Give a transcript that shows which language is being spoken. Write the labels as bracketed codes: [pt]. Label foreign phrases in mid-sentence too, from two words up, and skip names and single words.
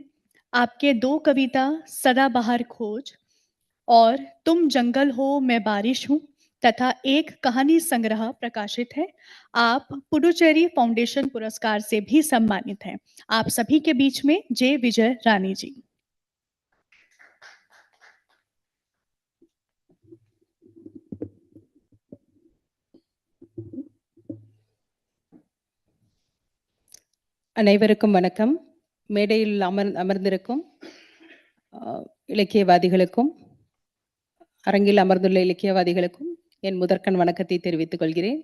[hi] आपके दो कविता सदाबहार खोज और तुम जंगल हो मैं बारिश हूँ तथा एक कहानी संग्रह प्रकाशित है। आप पुडुचेरी फाउंडेशन पुरस्कार से भी सम्मानित हैं। आप सभी के बीच में जे विजय रानी जी। [ta] அனைவருக்கும் வணக்கம். மேடையில் அமர்ந்திருக்கும் இலக்கியவாதிகளுக்கும் அரங்கில் அமர்ந்துள்ள இலக்கியவாதிகளுக்கும் என் முதற்கண் வணக்கத்தை தெரிவித்துக் கொள்கிறேன்.